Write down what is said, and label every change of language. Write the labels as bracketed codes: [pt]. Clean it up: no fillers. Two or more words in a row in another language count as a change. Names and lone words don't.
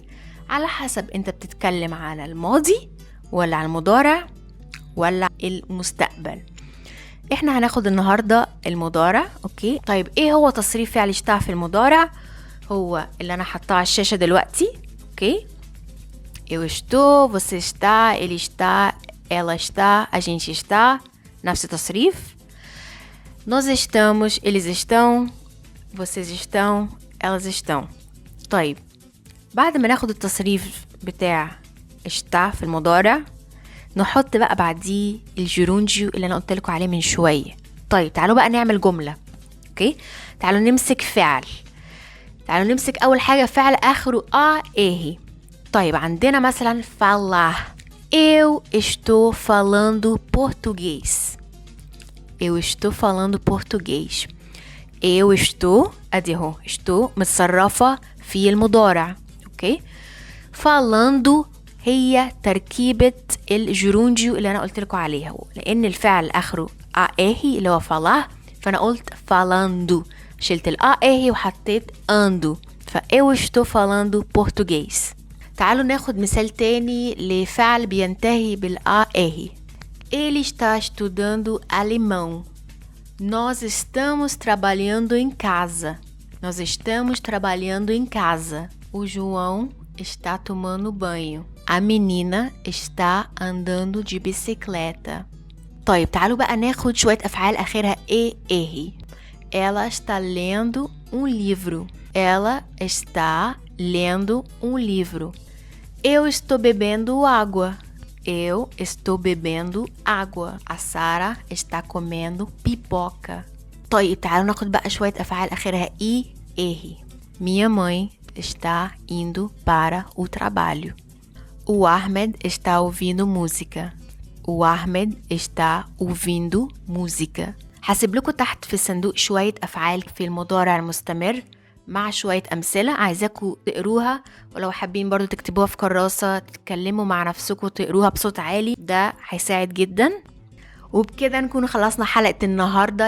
[ar] على حسب انت بتتكلم على الماضي ولا على المضارع ولا المستقبل. احنا هناخد النهاردة المضارع. اوكي، طيب ايه هو تصريف فعل اشتا في المضارع؟ هو اللي انا حطاه على الشاشة دلوقتي. اوكي، [pt] eu estou, você está, ele está, ela está, a gente está. [ar] نفس التصريف. [pt] nós estamos, eles estão, vocês estão, elas estão. [ar] طيب بعد ما ناخد التصريف بتاع está في المضارع، نحط بقى بعديه الجيرونجيو اللي انا قلت لكم عليه من شوية. طيب تعالوا بقى نعمل جملة. اوكي، تعالوا نمسك فعل. تعالوا نمسك اول حاجة فعل اخره اهي. طيب عندنا مثلا falar. [pt] eu estou falando português. eu estou falando português. eu estou [ar] ادي اهو estou متصرفة في المضارع. اوكي، falando هي تركيبة الجيرونجيو اللي انا قلت لكم عليها، لان الفعل اخره اهي اللي هو falar، فانا قلت falando، شلت اهي وحطيت ando، ف [pt] eu estou falando português. [ar] تعالوا ناخد مثال تاني لفعل بينتهي بالاهي. [pt] ele está estudando alemão. nós estamos trabalhando em casa. nós estamos trabalhando em casa. o João está tomando banho. a menina está andando de bicicleta. [ar] طيب تعالوا بقى ناخد شوية أفعال آخرها اهي. [pt] ela está lendo livro. ela está lendo livro. eu estou bebendo água. eu estou bebendo água. a Sara está comendo pipoca. [ar] طيب تعالوا ناخد بقى شوية أفعال آخرها اهي. [pt] minha mãe está indo para o trabalho. o Ahmed está ouvindo música. o Ahmed está ouvindo música. [ar] هسيب لكم تحت في الصندوق شوية أفعال في المضارع المستمر مع شوية أمثلة عايزاكم تقروها، ولو حابين برضو تكتبوها في كراسة تتكلموا مع نفسكم تقروها بصوت عالي، ده هيساعد جدا. وبكده نكون خلصنا حلقة النهاردة.